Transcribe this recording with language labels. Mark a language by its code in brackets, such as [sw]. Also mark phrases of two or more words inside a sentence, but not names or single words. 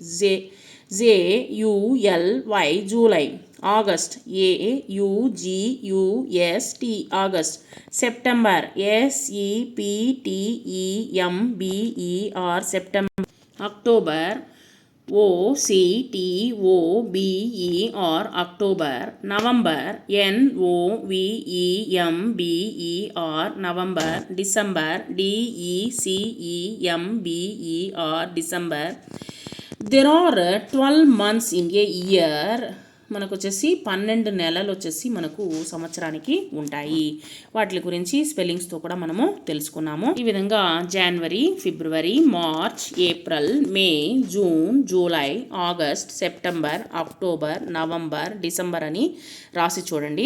[en] JULY July August AUGUST August September SEPTEMBER September October OCTOBER October November NOVEMBER November December DECEMBER December. There are 12 months in a year. [te] మనకు వచ్చేసి 12 నెలలు వచ్చేసి మనకు సంవత్సరానికి ఉంటాయి. వాటి గురించి స్పెల్లింగ్స్తో కూడా మనము తెలుసుకున్నాము. ఈ విధంగా జనవరి, ఫిబ్రవరి, మార్చ్, ఏప్రిల్, మే, జూన్, జూలై, ఆగస్ట్, సెప్టెంబర్, అక్టోబర్, నవంబర్, డిసెంబర్ అని రాసి చూడండి.